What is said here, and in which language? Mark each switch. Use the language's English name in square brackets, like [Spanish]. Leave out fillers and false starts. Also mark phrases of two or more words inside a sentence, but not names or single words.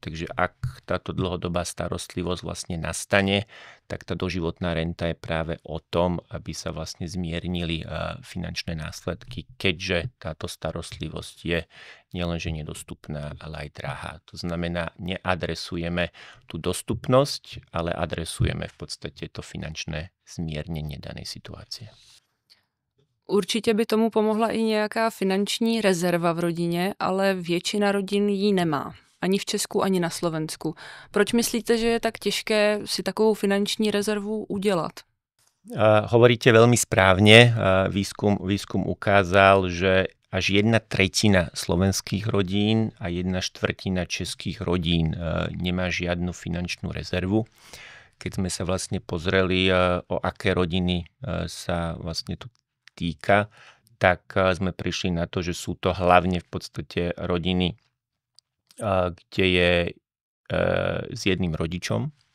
[Slovak] Takže ak táto dlhodobá starostlivosť vlastne nastane, tak tá doživotná renta je práve o tom, aby sa vlastne zmiernili finančné následky, keďže táto starostlivosť je nielenže nedostupná, ale aj drahá. To znamená, neadresujeme tú dostupnosť, ale adresujeme v podstate to finančné zmiernenie danej situácie. [Czech] Určitě by tomu pomohla i nějaká finanční rezerva v rodině, ale většina rodin ji nemá. Ani v Česku, ani na Slovensku. Proč myslíte, že je tak těžké si takovou finanční rezervu udělat? [Slovak] Hovoríte veľmi správne. Výskum ukázal, že až 1/3 slovenských rodín a 1/4 českých rodín nemá žiadnu finančnú rezervu. Keď sme sa vlastne pozreli, o aké rodiny sa vlastne tu týka, tak sme prišli na to, že sú to hlavne v podstate rodiny, kde je s jedným rodičom,